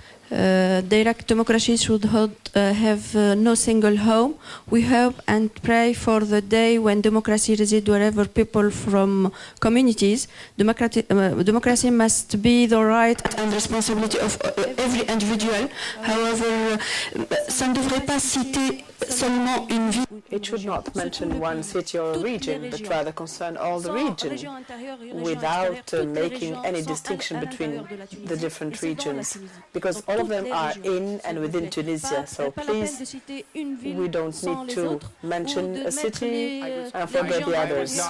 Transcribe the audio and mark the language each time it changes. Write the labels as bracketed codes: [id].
[en] Direct democracy should have no single home. We hope and pray for the day when democracy resides wherever people from communities. Democracy must be the right and responsibility of every individual. However, [fr] ça ne devrait pas citer seulement une ville. [en] It should not mention one city or region, but rather concern all the region, without making any distinction between the different regions, because all of them are in and within Tunisia. So please, we don't need to mention a city and forget the others.